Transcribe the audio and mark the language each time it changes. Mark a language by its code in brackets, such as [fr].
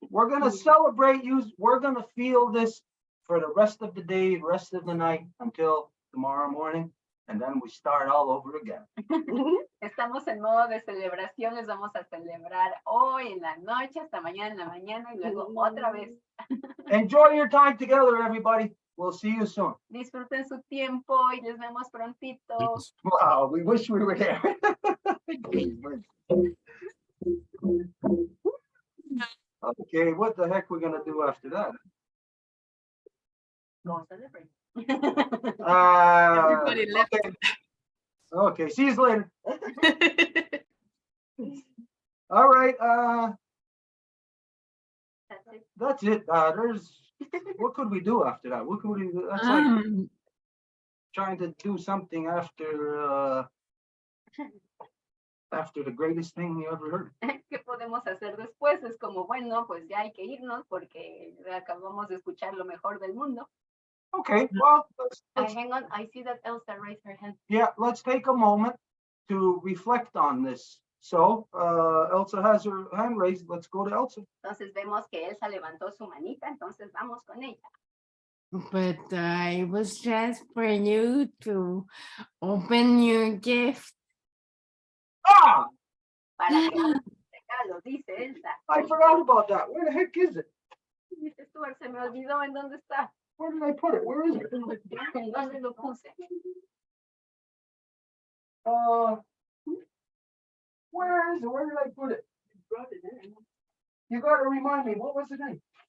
[en] We're going to celebrate you. We're going to feel this for the rest of the day, rest of the night until tomorrow morning. And then we start all over again. [es] Estamos en modo de celebración, les vamos a celebrar hoy en la noche, hasta mañana en la mañana y luego otra vez. [en] Enjoy your time together, everybody. We'll see you soon. [es] Disfruten su tiempo y les vemos prontito. [en] Wow, we wish we were there. Okay, what the heck we're gonna do after that? Go celebrate. Everybody left. Okay, see you later. All right, that's it. What could we do after that? What could we do? That's like trying to do something after the greatest thing you ever heard. [es] ¿Qué podemos hacer después? Es como, bueno, pues ya hay que irnos porque acabamos de escuchar lo mejor del mundo. [en] Okay, well, Hang on, I see that Elsa raised her hand. yeah, let's take a moment to reflect on this. So, Elsa has her hand raised. Let's go to Elsa. [es] Entonces vemos que Elsa levantó su manita, entonces vamos con ella. [en] But I was just for you to open your gift. Ah, [es] Para que abra el regalo, dice Elsa. [en] I forgot about that. Where the heck is it? [es] Dice Stuart, se me olvidó en dónde está. [en] Where did I put it? Where is it? [es] ¿En dónde lo puse? [en] Where is it? Where did I put it? You brought it in. You gotta remind me, what was the name?